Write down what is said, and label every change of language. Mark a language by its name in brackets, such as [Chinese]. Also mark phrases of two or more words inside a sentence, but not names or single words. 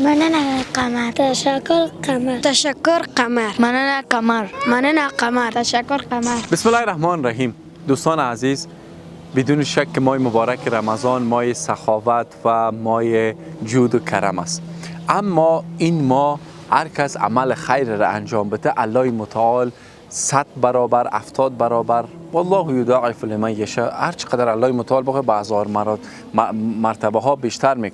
[Persian] مننه قمر. تشکر قمر. تشکر قمر. [Pashto] مننه قمر. مننه قمر. [Persian] تشکر قمر. [Arabic] بسم الله الرحمن الرحیم. [Persian] دوستان عزیز، بدون شک ماه مبارک رمضان ماه سخاوت و ماه جود و کرم است. اما این ماه هر کس عمل خیر را انجام بده الله متعال 100 برابر 70 برابر [Arabic] والله یضاعف لمن یشاء، [Persian] هر چقدر الله متعال بخواد به هزار مرتبه ها بیشتر میکنه.